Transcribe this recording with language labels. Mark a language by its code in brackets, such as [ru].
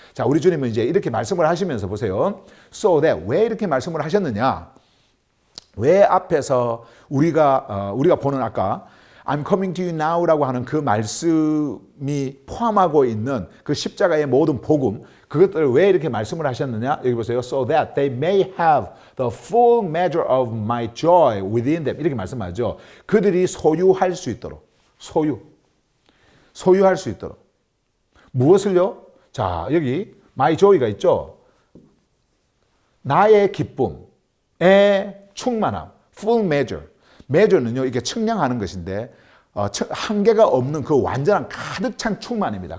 [ko] 자, 우리 주님은 이제 이렇게 말씀을 하시면서 보세요. [en] So that [ko] 왜 이렇게 말씀을 하셨느냐? 왜 앞에서 우리가 보는 아까 [en] I'm coming to you now [ko] 라고 하는 그 말씀이 포함하고 있는 그 십자가의 모든 복음, 그것들을 왜 이렇게 말씀을 하셨느냐? 여기 보세요. [en] So that they may have the full measure of my joy within them. [ko] 이렇게 말씀하죠. 그들이 소유할 수 있도록. 소유할 수 있도록. 무엇을요? 자, 여기 [en] my joy [ko] 가 있죠. 나의 기쁨의 충만함. [en] full measure. [ko] measure는요, 이게 측량하는 것인데 한계가 없는 그 완전한 가득 찬 충만입니다.